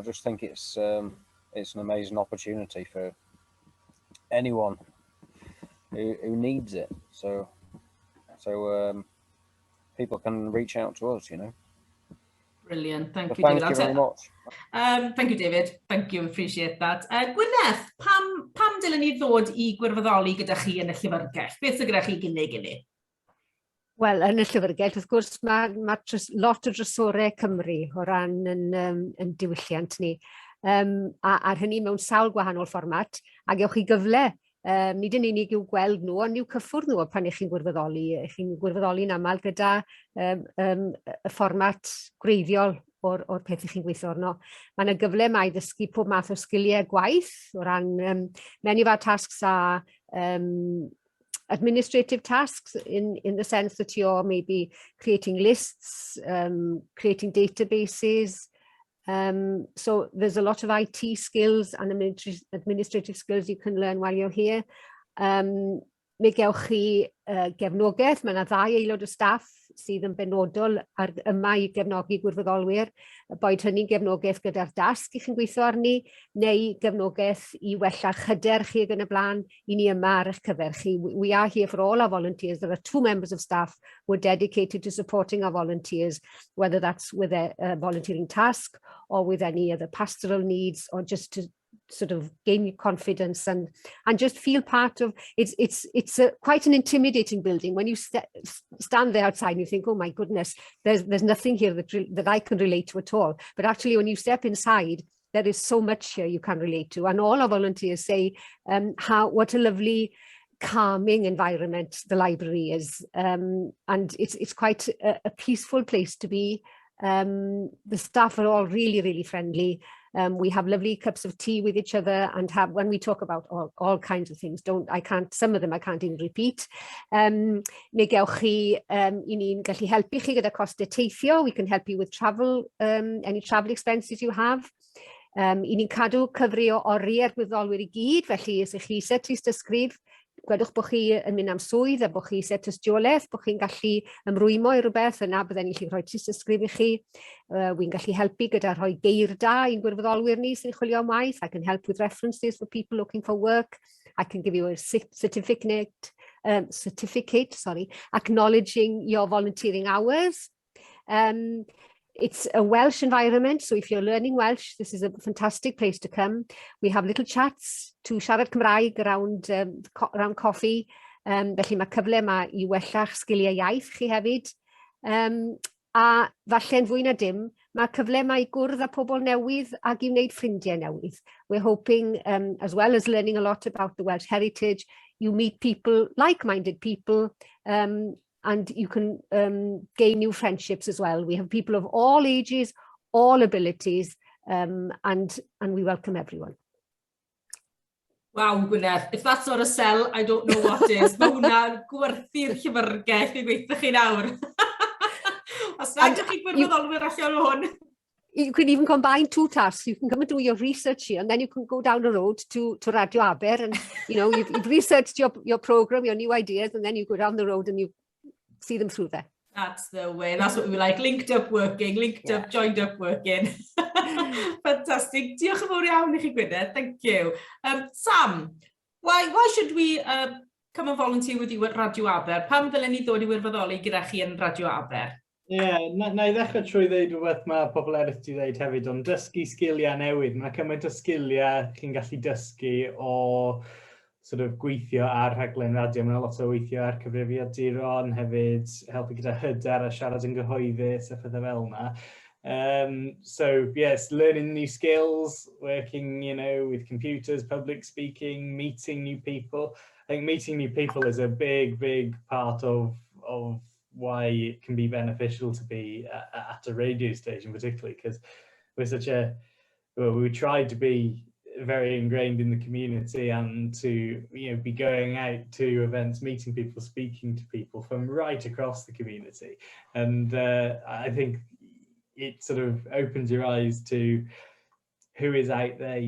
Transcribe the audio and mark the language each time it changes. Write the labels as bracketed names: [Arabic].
[English] I just think it's an amazing opportunity for anyone who needs it. So people can reach out to us, Brilliant, thank you, David. Thank you very much. Thank you, David. Thank you, appreciate that. [Welsh] Gwyneth, pam dylen ni ddod I gwirfoddoli gyda chi yn y llyfrgell? Beth y gyda chi gynnig? Wel, yn y llyfrgell, wrth gwrs, mae lot o drysorau Cymru o ran yn diwylliant ni. A'r hynny mewn sawl gwahanol fformat, ac ewch chi gyfle. Nid yn unig yw gweld nhw, ond yw cyffwrdd nhw pan chi'n gwirfoddoli. Chi'n gwirfoddoli'n aml gyda y fformat gwreiddiol o'r peth chi'n gweithio arno. Mae yna gyfle mai ddysgu pob math o sgiliau gwaith o ran [English] many of our tasks are administrative tasks in the sense that you're maybe creating lists, creating databases. So there's a lot of IT skills and administrative skills you can learn while you're here. [Welsh] Mi gewch chi gefnogaeth, mae yna 2 aelod o staff sydd yn benodol yma i gefnogi gwirfoddolwyr, boed hynny'n gefnogaeth gyda'r dasg i chi'n gweithio arni, neu gefnogaeth i wella chyder chi ag yn y blaen, i ni yma ar eich cyfer chi. [English] We are here for all our volunteers. There are 2 members of staff who are dedicated to supporting our volunteers, whether that's with a volunteering task or with any other pastoral needs, or just to sort of gain your confidence and just feel part of it's quite an intimidating building when you stand there outside and you think, oh my goodness, there's nothing here that I can relate to at all. But actually when you step inside, there is so much here you can relate to, and all our volunteers say what a lovely calming environment the library is, and it's quite a peaceful place to be. The staff are all really, really friendly. We have lovely cups of tea with each other, and when we talk about all kinds of things, some of them I can't even repeat. [Welsh] Neu gewch chi, I ni'n gallu helpu chi gyda costau teithio. [English] We can help you with travel, any travel expenses you have. [Welsh] I ni'n cadw cyfri o oriau'r gwyddolwyr i gyd, felly os ych chi eisiau tystysgrif, gwedwch bod chi yn mynd am swydd a bod chi eisiau tystiolaeth, bod chi'n gallu ymrwymo i rhywbeth, yna bydden ni'n rhoi tystysgrif i chi. Wy'n gallu helpu gyda rhoi geir da i'n gwirfoddolwyr ni sy'n chwilio am waith. [English] I can help with references for people looking for work. I can give you a certificate, acknowledging your volunteering hours. It's a Welsh environment, so if you're learning Welsh, this is a fantastic place to come. We have little chats to [Welsh] siarad Cymraeg [English] around coffee. [Welsh] Felly mae cyfle yma i wella'ch sgiliau iaith chi hefyd. A falle'n fwy na dim, mae cyfle yma i gwrdd â pobl newydd ac i wneud ffrindiau newydd. [English] We're hoping, as well as learning a lot about the Welsh heritage, you meet people, like-minded people, and you can gain new friendships as well. We have people of all ages, all abilities, and we welcome everyone. Wow, Gwyneth, if that's not a sell, I don't know what is. [Welsh] Mae hwnna'n gwerthu'r llyfrgell i gweithio chi nawr. Os nad ydych chi'n gwirfoddolwyr allan o hwn. [English] You can even combine 2 tasks. You can come and do your research here, and then you can go down the road to Radio Aber, and you've researched your program, your new ideas, and then you go down the road and you see them through there. That's the way. That's what we like. Linked up working, joined up working. Fantastic. [Welsh] Diolch yn fawr iawn i chi, Gwyneth. [English] Thank you. Sam, why should we come and volunteer with you at Radio Aber? [Welsh] Pam ddylen ni ddod i wirfoddoli gyda chi yn Radio Aber? Na i ddechrau trwy ddeud rhywbeth mae pobl eraill wedi ddeud hefyd, ond dysgu sgiliau newydd. Mae cymaint o sgiliau chi'n gallu dysgu o [English] sort of [Welsh] gweithio ar rhaglen radio. Mae'n lot o weithio ar cyfrifiaduron, hefyd helpu gyda hyder a siarad yn gyhoeddus a phethau fel yna. [English] So yes, learning new skills, working, with computers, public speaking, meeting new people. I think meeting new people is a big part of why it can be beneficial to be at a radio station, particularly because we tried to be very ingrained in the community and to be going out to events, meeting people, speaking to people from right across the community, and I think it sort of opens your eyes to who is out there.